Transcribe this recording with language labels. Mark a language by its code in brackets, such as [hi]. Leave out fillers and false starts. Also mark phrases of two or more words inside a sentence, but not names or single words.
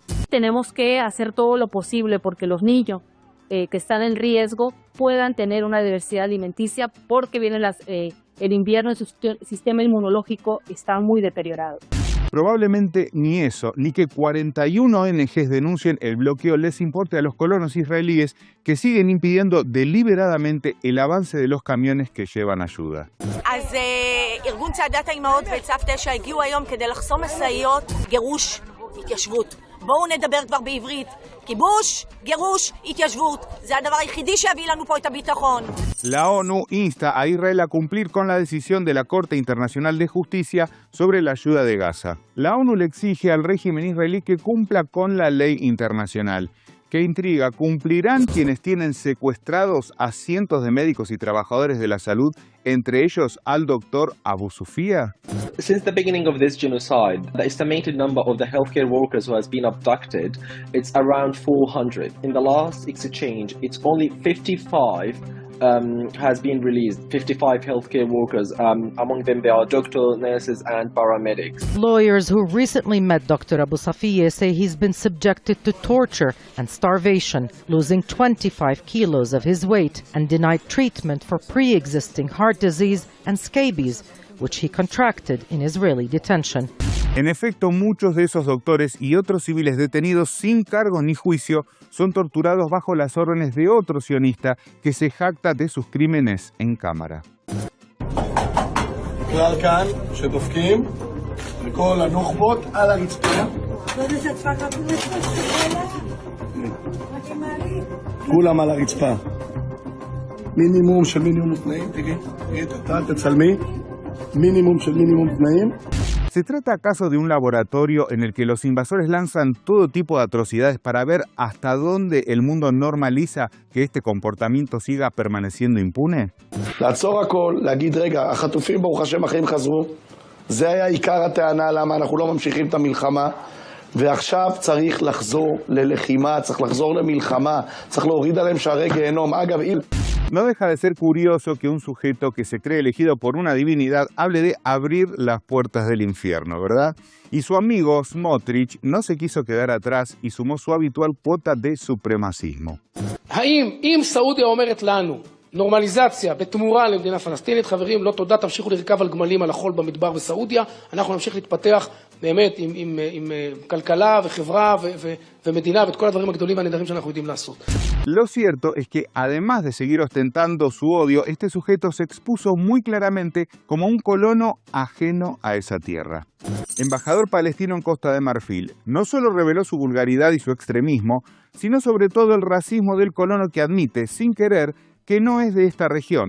[es] Tenemos que hacer todo lo posible porque los niños que están en riesgo puedan tener una diversidad alimenticia porque vienen el invierno y su sistema inmunológico está muy deteriorado. Probablemente ni eso, ni que 41 ONGs denuncien el bloqueo les importe a los colonos israelíes que siguen impidiendo deliberadamente el avance de los camiones que llevan ayuda. [he] אז ארגון צעדת האימהות וצו 9 הגיעו היום כדי לחסום משאיות גירוש התיישבות. בואו נדבר כבר בעברית. כיבוש, גירוש, התיישבות. זה הדבר היחידי שיביא לנו פה את הביטחון. [es] La ONU insta a Israel a cumplir con la decisión de la Corte Internacional de Justicia sobre la ayuda de Gaza. La ONU le exige al régimen israelí que cumpla con la ley internacional. ¿Qué intriga? ¿Cumplirán quienes tienen secuestrados a cientos de médicos y trabajadores de la salud, entre ellos al doctor Abu Sufia? [en] Since the beginning of this genocide, the estimated number of the healthcare workers who has been abducted, it's around 400. In the last exchange, it's only 55 has been released, 55 healthcare workers. Among them there are doctors, nurses and paramedics. Lawyers who recently met Dr. Abu Safieh say he's been subjected to torture and starvation, losing 25 kilos of his weight and denied treatment for pre-existing heart disease and scabies, which he contracted in Israeli detention. [es] En efecto, muchos de esos doctores y otros civiles detenidos sin cargos ni juicio son torturados bajo las órdenes de otro sionista que se jacta de sus crímenes en cámara. [he] כל הנוח'בות על הרצפה. כולם על הרצפה. מינימום של מינימום תנאים, תגיד, אתה תצלמי. Mínimo של מינימום תנאים. [es] ¿Se trata acaso de un laboratorio en el que los invasores lanzan todo tipo de atrocidades para ver hasta dónde el mundo normaliza que este comportamiento siga permaneciendo impune? [he] לעצור הכל, להגיד רגע, החטופים ברוך השם החיים חזרו. זה היה עיקר הטענה למה אנחנו לא ממשיכים את המלחמה. ועכשיו צריך לחזור ללחימה, צריך לחזור למלחמה, צריך להוריד עליהם שערי גיהנום. אגב, [es] No deja de ser curioso que un sujeto que se cree elegido por una divinidad hable de abrir las puertas del infierno, ¿verdad? Y su amigo Smotrich no se quiso quedar atrás y sumó su habitual cuota de supremacismo. [he] אם סעודיה אומרת לנו נורמליזציה בתמורה למדינה פלסטינית, חברים, לא תודה, תמשיכו לרכב על גמלים על החול במדבר בסעודיה, אנחנו נמשיך להתפתח באמת עם כלכלה וחברה ומדינה ואת כל הדברים הגדולים והנהדרים שאנחנו יודעים לעשות. [es] Lo cierto es que, además de seguir ostentando su odio, este sujeto se expuso muy claramente como un colono ajeno a esa tierra. Embajador palestino en Costa de Marfil, no solo reveló su vulgaridad y su extremismo, sino sobre todo el racismo del colono que admite, sin querer, que no es de esta región.